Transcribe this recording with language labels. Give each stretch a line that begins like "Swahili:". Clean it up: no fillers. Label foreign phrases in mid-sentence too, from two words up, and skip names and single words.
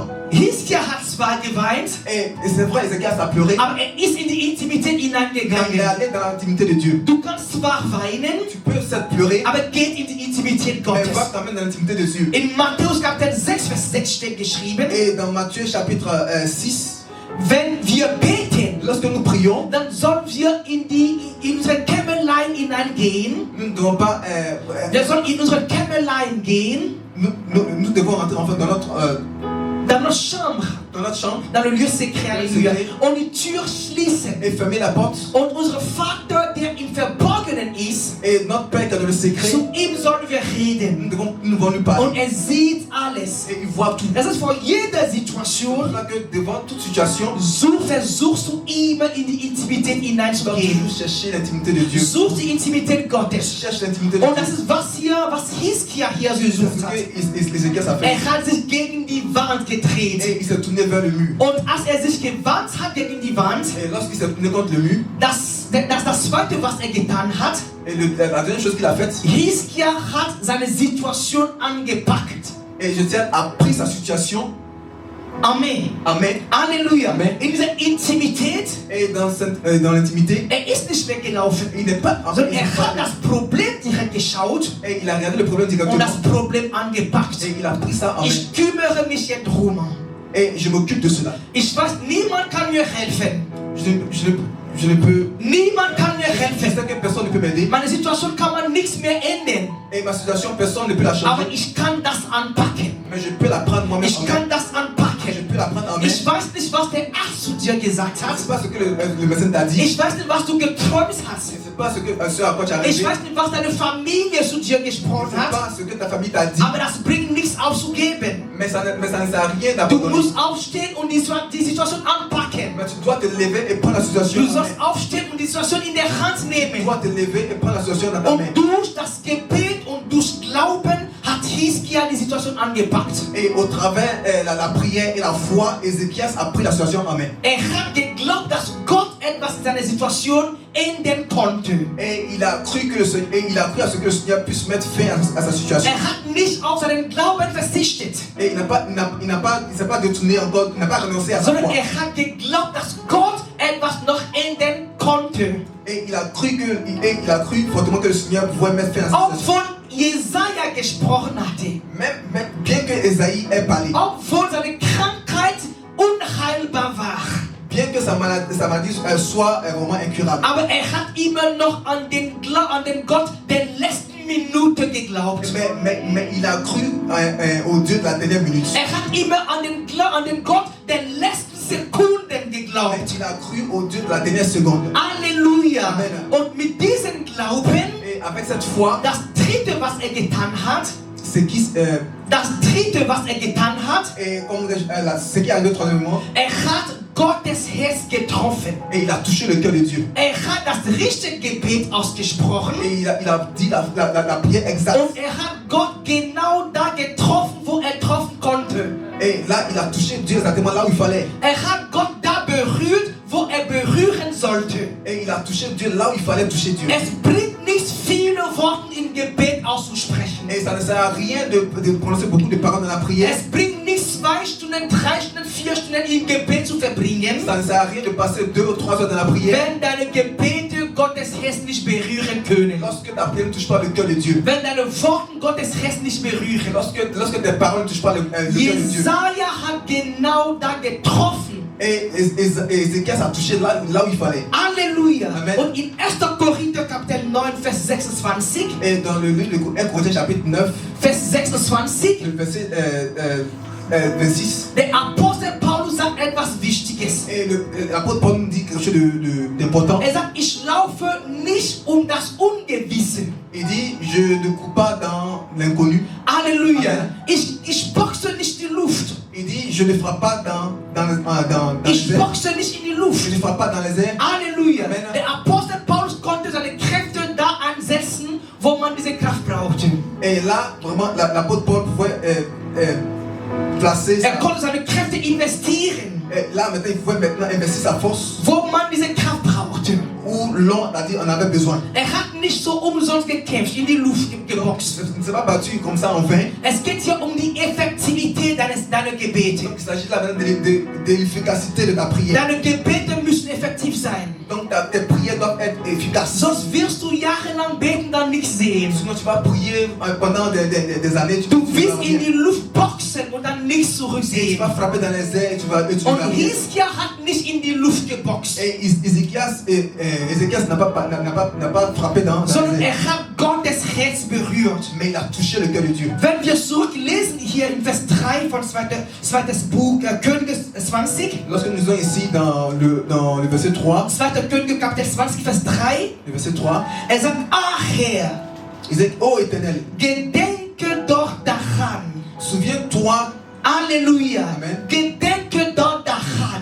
German: Hiskia hat zwar geweint,
French: Et c'est vrai, Ézéchias a pleuré,
German: aber ist in die Intimität
French: mais il est
German: hineingegangen.
French: allé dans l'intimité de Dieu.
German: Du kannst zwar weinen,
French: Tu peux certes pleurer,
German: aber geht in die Intimität
French: mais
German: Gottes.
French: va quand même dans l'intimité de Dieu.
German: In Matthäus Kapitel 6, Vers 6 steht geschrieben,
French: Et dans Matthieu chapitre 6,
German: wenn wir beten,
French: lorsque nous prions,
German: dann sollen wir in unsere Kämmerlein hineingehen.
French: nous ne devons pas,
German: Wir sollen in unsere Kämmerlein gehen,
French: nous devons rentrer en fait dans notre chambre, chambre dans le lieu secret, Alléluia,
German: und die Tür schließen.
French: et fermer la porte.
German: Und unser Vater, der im Verborgenen ist,
French: Et notre Père qui est dans le secret,
German: zu ihm sollen wir reden.
French: nous devons lui parler.
German: Und sieht alles.
French: Et il voit tout.
German: Das ist vor jeder
French: C'est
German: Situation,
French: pour ça que devant toute situation,
German: versuchst du immer in die Intimität
French: tu dois
German: hineinzugehen.
French: toujours chercher l'intimité de Dieu.
German: Such die Intimität Gottes.
French: Cherche l'intimité de
German: Und das
French: Dieu.
German: ist was Hiskia hier
French: C'est
German: gesucht
French: ce
German: hat.
French: que Ézéchias a fait.
German: Hat sich gegen die Wand gedreht.
French: Et il s'est tourné vers le mur.
German: Und als sich gewandt hat gegen die Wand,
French: Et lorsqu'il s'est tourné contre le mur,
German: das Zweite, was getan hat,
French: et la deuxième chose qu'il a faite,
German: Hiskia hat seine Situation angepackt.
French: et je tiens à pris sa situation.
German: Amen.
French: Amen.
German: Halleluja.
French: Amen.
German: In dieser Intimität,
French: Et dans l'intimité,
German: ist nicht weggelaufen,
French: il n'est pas.
German: sondern hat das Problem direkt geschaut
French: Et il a regardé le problème
German: und
French: directement.
German: das Problem angepackt.
French: Et il a pris ça en main.
German: Ich kümmere mich jetzt drum.
French: Et je m'occupe de cela.
German: Ich weiß, niemand kann mir helfen.
French: Je ne peux.
German: Niemand kann mir
French: Je
German: helfen.
French: sais que personne ne peut m'aider.
German: Meine Situation kann man nichts mehr ändern.
French: Et ma situation, personne ne peut la
German: Aber
French: changer.
German: ich kann das anpacken.
French: Mais je peux la prendre moi-même
German: Ich
French: en main.
German: kann das
French: Je
German: anpacken.
French: peux la prendre en main.
German: Ich weiß nicht, was der Arzt zu dir gesagt
French: Je
German: hat.
French: ne sais pas ce que le médecin t'a dit.
German: Ich weiß nicht, was du geträumt hast.
French: Je ne sais pas ce à quoi tu as rêvé.
German: Ich weiß nicht, was deine Familie zu dir
French: Je
German: gesprochen
French: ne sais
German: hat.
French: pas ce que ta famille t'a dit.
German: Aber das bringt nichts aufzugeben.
French: Mais ça ne sert à rien
German: Du
French: d'abandonner.
German: musst aufstehen und die Situation anpacken.
French: Mais tu dois te lever et prendre la situation.
German: Du
French: en
German: sollst
French: main.
German: aufstehen und die Situation in der Hand
French: Tu
German: nehmen.
French: dois te lever et prendre la situation dans ta main.
German: Und durch das Gebet und durch Glauben hat Hiskia die Situation angepackt.
French: Et au travers la prière et la foi, Ézéchias a pris la situation en main.
German: Hat geglaubt, dass Gott etwas in seiner Situation ändern konnte.
French: Et il a cru que il a cru à ce que le Seigneur puisse mettre fin à sa situation.
German: Hat nicht auf seinen Glauben verzichtet,
French: Et il s'est pas détourné encore, il n'a pas renoncé à sa
German: sondern
French: foi.
German: hat geglaubt, dass Gott etwas noch ändern konnte.
French: Et il a cru fortement que le Seigneur pouvait mettre fin à sa
German: Auch
French: situation.
German: von Jesaja gesprochen hatte.
French: Même bien que Ésaïe ait parlé,
German: Obwohl seine Krankheit unheilbar war.
French: bien que sa maladie soit vraiment incurable,
German: Aber hat immer noch an den Gott der letzten Minute geglaubt.
French: mais il a cru au Dieu de la dernière minute.
German: Hat immer an den Gott der letzten Sekunden geglaubt.
French: Mais il a cru au Dieu de la dernière seconde.
German: Halleluja.
French: Amen.
German: Und mit diesem Glauben,
French: Et avec cette foi,
German: das dritte, was getan hat,
French: ce qui et ce qui est arrivé troisièmement,
German: hat Gottes Herz getroffen.
French: et il a touché le cœur de Dieu.
German: Hat das richtige Gebet ausgesprochen.
French: Et il a dit la prière exacte.
German: Und hat Gott genau da getroffen, wo treffen konnte.
French: Et là, il a touché Dieu exactement là où il fallait.
German: Hat Gott da berührt, wo berühren sollte.
French: Et il a touché Dieu là où il fallait toucher Dieu.
German: Es bringt nichts, viele Worte im Gebet auszusprechen.
French: Et ça ne sert à rien de prononcer beaucoup de paroles dans la prière.
German: Es bringt nichts, 2 Stunden, 3 Stunden, 4 Stunden im Gebet zu verbringen,
French: Ça ne sert à rien de passer 2 ou 3 heures dans la prière.
German: wenn deine Gebete Gottes Herz nicht berühren können.
French: Lorsque ta prière ne touche pas le cœur de Dieu.
German: Wenn deine Worte Gottes Herz nicht berühren.
French: Lorsque tes paroles ne touchent pas le cœur de Dieu.
German: Jesaja hat genau da getroffen.
French: Et Ézéchias a touché là où il fallait.
German: Halleluja.
French: Amen.
German: Und in 1. Korinther Kapitel 9, Vers 26,
French: Et dans le livre de 1 Corinthiens chapitre 9, Vers 26, le verset 26,
German: der Apostel Paulus sagt etwas Wichtiges.
French: l'apôtre Paul nous dit quelque chose d'important.
German: Er sagt, ich laufe nicht das Ungewisse.
French: Il dit, je ne cours pas dans l'inconnu.
German: Halleluja. Ich boxe nicht die Luft.
French: Il dit, je ne frappe pas dans
German: Ich
French: les airs.
German: boxe nicht in die Luft.
French: Je ne frappe pas dans les airs.
German: Halleluja.
French: Amen.
German: Der Apostel Paulus konnte seine Kräfte da einsetzen, wo man diese Kraft brauchte.
French: Et là, vraiment, l'apôtre Paul pouvait placer
German: Er konnte seine Kräfte investieren,
French: là, maintenant, il pouvait maintenant investir sa force
German: wo man diese Kraft brauchte.
French: où l'on a dit on avait besoin.
German: Er hat nicht so umsonst gekämpft, in die Luft geboxt.
French: Il ne s'est pas battu comme ça en vain.
German: Es geht hier um die Effektivität deiner Gebete.
French: Donc, il s'agit là maintenant de l'efficacité de ta prière.
German: Deine Gebete müssen effektiv sein.
French: Donc, tes prières doivent être efficaces.
German: Sonst wirst du jahrelang beten, dann nichts sehen.
French: Sinon, tu vas prier pendant des années.
German: Du wirst in die Luft boxen und dann nichts
French: Tu
German: zurücksehen.
French: vas frapper dans les airs et tu vas
German: Und
French: rien.
German: Hiskia hat nicht in die Luft geboxt,
French: Et Ézéchias n'a pas frappé dans
German: sondern
French: les airs.
German: er hat Gottes Herz berührt.
French: Mais il a touché le cœur de Dieu.
German: Wenn wir zurücklesen hier in Vers 3 von zweites Buch Könige 20,
French: Lorsque nous sommes ici dans le verset 3,
German: 2. Könige Kapitel 20, Vers 3,
French: le verset 3,
German: er sagt, ach Herr,
French: il dit, ô Éternel,
German: gedenke doch daran.
French: souviens-toi,
German: Halleluja.
French: Amen.
German: Gedenke doch daran.